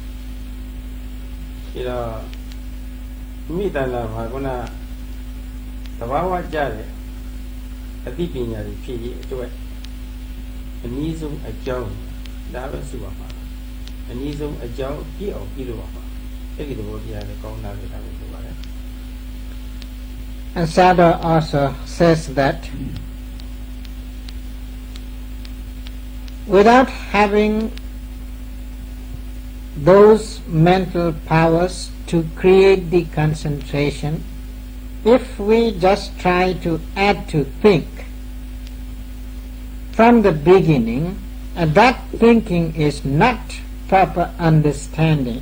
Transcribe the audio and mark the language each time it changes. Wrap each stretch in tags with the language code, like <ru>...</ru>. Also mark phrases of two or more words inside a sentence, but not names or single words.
<my>ဒါတော့မိတ္တနာမှာခုနသဘာဝကျတဲ့အသိပညာတွေဖြစ်ရေးအတွက်အနည်းဆုံးအကြောင်းဒါပဲရှိပါမှာအနည်းဆုံးအကြောင်းပြည့်အောင်ပြုလုပ်ပါမှာ And</my> <en>Sayadaw also says that without having those mental powers to create the concentration, if we just try to add to think from the beginning, And that thinking is not proper understanding.</en>